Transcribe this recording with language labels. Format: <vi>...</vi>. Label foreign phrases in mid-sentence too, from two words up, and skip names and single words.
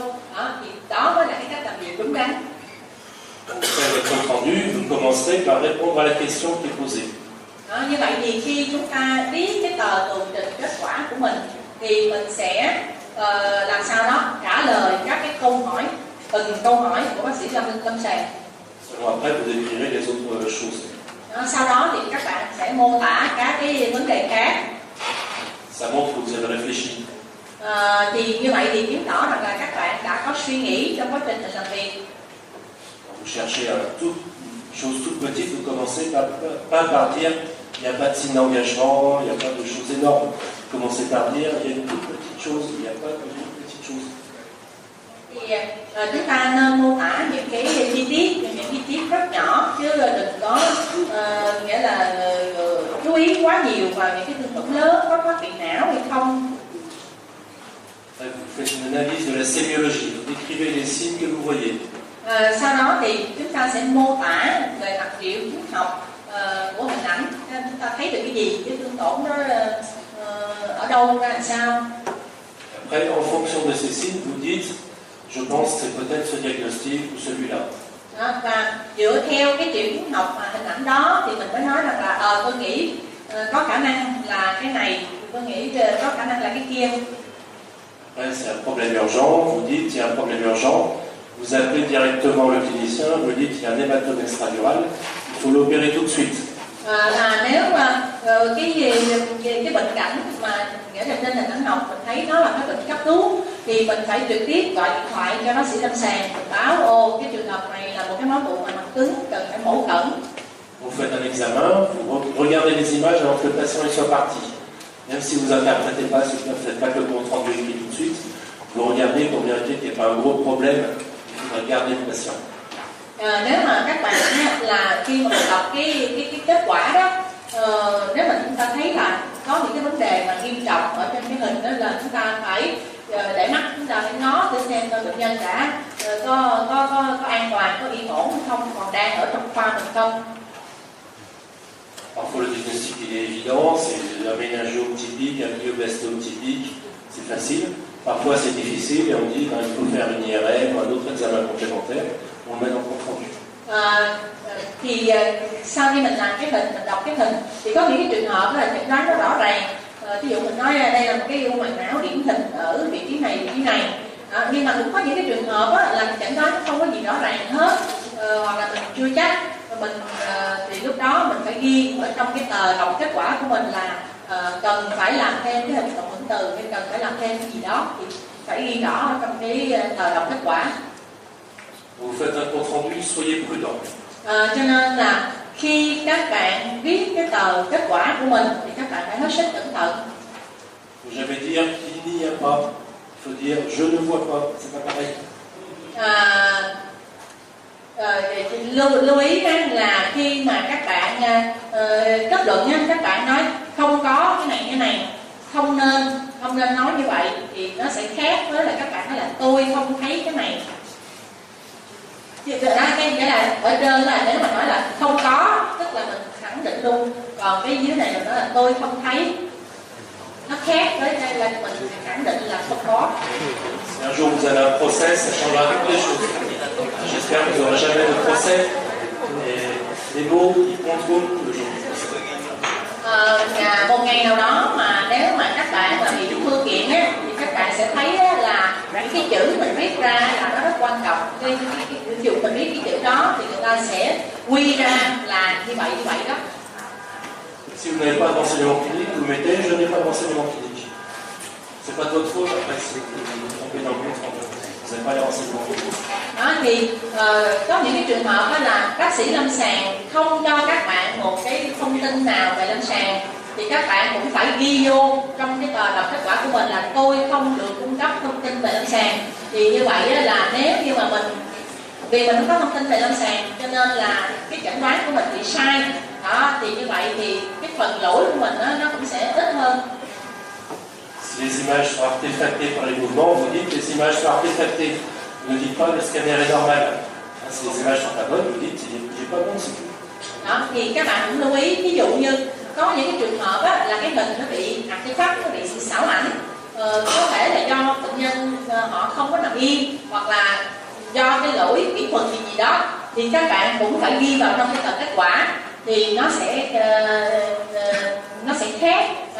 <vi>Thì đó mới là cái cách làm việc đúng đắn.</vi> <fr>Vous faites votre compte rendu, vous commencerez par répondre à la question qui est posée.</fr> <vi>Như vậy thì khi chúng ta viết cái tờ tường trình kết quả của mình thì mình sẽ làm sao đó trả lời các cái câu hỏi, từng câu hỏi của bác sĩ lâm sàng.</vi> <fr>Après, vous écrirez les autres choses.</fr> <vi>Sau đó thì các bạn sẽ mô tả các cái vấn đề khác.</vi> <fr>Ça montre que vous avez réfléchi.</fr> <vi>Thì như vậy thì chứng tỏ rằng là các bạn đã có suy nghĩ trong quá trình làm việc.</vi> <fr>Vous cherchez une chose toute petite, vous commencez pas par dire il n'y a pas de signe d'engagement, il n'y a pas de choses énormes. Vous commencez par dire il y a une toute petite chose, il n'y a pas de petite chose.</fr> <vi>Thì chúng ta nên mô tả những cái chi tiết rất nhỏ chứ đừng có nghĩa là chú ý quá nhiều vào những cái thương tổn lớn, có thoát vị não hay không.</vi> <fr>Vous faites une analyse de la sémiologie, vous décrivez les signes que vous voyez.</fr> <vi>Sau đó thì chúng ta sẽ mô tả về mặt triệu chứng học của hình ảnh, chúng ta thấy được cái gì, cái thương tổn nó ở đâu ra làm sao.</vi> <fr>Après, en fonction de ces signes, vous dites je pense que c'est peut-être ce diagnostic ou celui-là.</fr> <vi>Và dựa theo cái triệu chứng học và hình ảnh đó thì mình mới nói rằng là tôi nghĩ có khả năng là cái này, tôi nghĩ có khả năng là cái kia.</vi> <fr>Après, c'est un problème urgent, vous dites il y a un problème urgent, vous appelez directement le clinicien, vous dites il y a un hématome extradural, il faut l'opérer tout de suite.</fr> <vi>Là nếu mà cái bệnh cảnh mà nghĩa là trên hình ảnh học mình thấy nó là cái bệnh cấp cứu thì mình phải trực tiếp gọi điện thoại cho bác sĩ lâm sàng báo cái trường hợp này là một cái máu tụ mặt cứng cần phải mổ khẩn.</vi> <fr>Vous faites un examen, vous regardez les images avant que le patient soit parti. Même si vous n'interprétez pas, si vous ne faites pas que le compte rendu écrit tout de suite, vous regardez pour vérifier qu'il n'y a pas un gros problème, il faudra garder le patient.</fr> <vi>Nếu mà các bạn là khi mà mình đọc cái kết quả đó, nếu mà chúng ta thấy là có những cái vấn đề mà nghiêm trọng ở trên cái hình đó là chúng ta phải để mắt chúng ta phải ngó để xem coi bệnh nhân đã có an toàn, có yên ổn không, còn đang ở trong khoa mình không.</vi> <fr>Parfois le diagnostic il est évident, c'est un méningiome typique, un glioblastome typique, c'est facile. Parfois c'est difficile et on dit il faut faire une IRM ou un autre examen complémentaire, on le met dans le compte rendu.</fr> <vi>Thì sau khi mình làm cái hình, mình đọc cái hình thì có những cái trường hợp là chẩn đoán nó rõ ràng. Ví dụ mình nói đây là một cái u màng não điển hình ở vị trí này, nhưng mà cũng có những cái trường hợp là chẩn đoán không có gì rõ ràng hết, hoặc là mình chưa chắc. Mình thì lúc đó mình phải ghi ở trong cái tờ đọc kết quả của mình là cần phải làm thêm cái hình cộng hưởng từ hay cần phải làm thêm cái gì đó thì phải ghi rõ ở trong cái tờ đọc kết quả.</vi> <fr>Vous faites un compte rendu, soyez prudent.</fr> <vi>Cho nên là khi các bạn viết cái tờ kết quả của mình thì các bạn phải hết sức cẩn thận.</vi> <fr>Vous jamais dire il n'y a pas, il faut dire je ne vois pas, c'est pas pareil.</fr> <vi>Lưu ý là khi mà các bạn kết luận các bạn nói không có cái này, không nên nói như vậy thì nó sẽ khác với là các bạn nói là tôi không thấy cái này. Thì đó cái nghĩa là ở trên là nếu mà nói là không có tức là mình khẳng định luôn. Còn cái dưới này là nó là tôi không thấy, nó khác với đây là mình khẳng định là không có.</vi> <fr>Si un jour vous avez un procès, ça changera toutes les choses. J'espère que vous n'aurez jamais de procès. Et les mots, ils compteront le jour du procès.</fr> <vi>Một ngày nào đó mà nếu mà các bạn là bị thua kiện á, thì các bạn sẽ thấy á, là những cái chữ mình viết ra là nó rất quan trọng. Ví dụ mình viết cái chữ đó thì người ta sẽ quy ra là như vậy đó.</vi> <fr>Si vous n'avez pas d'enseignement clinique, vous mettez je n'ai pas d'enseignement clinique. C'est pas de votre faute après si vous vous trompez dans le compte, vous n'avez pas les renseignements cliniques.</fr> <vi>Đó thì có những cái trường hợp đó là bác sĩ lâm sàng không cho các bạn một cái thông tin nào về lâm sàng thì các bạn cũng phải ghi vô trong cái tờ đọc kết quả của mình là tôi không được cung cấp thông tin về lâm sàng. Thì như vậy là nếu như mà vì mình không có thông tin về lâm sàng cho nên là cái chẩn đoán của mình bị sai đó, thì như vậy thì cái phần lỗi của mình nó cũng sẽ ít hơn.</vi> <fr>Si les images sont artefactées par les mouvements, vous dites que les images sont artefactées. Vous ne dites pas que le scanner est normal. Si les images sont pas bonnes, vous dites qu'il n'est pas bon, c'est tout.</fr> <vi>Đó, thì các bạn cũng lưu ý, ví dụ như có những cái trường hợp là cái hình nó bị artifact, nó bị xảo ảnh, có thể là do bệnh nhân họ không có nằm yên hoặc là do cái lỗi kỹ thuật gì đó, thì các bạn cũng phải ghi vào trong cái tờ kết quả thì nó sẽ khác đó.</vi>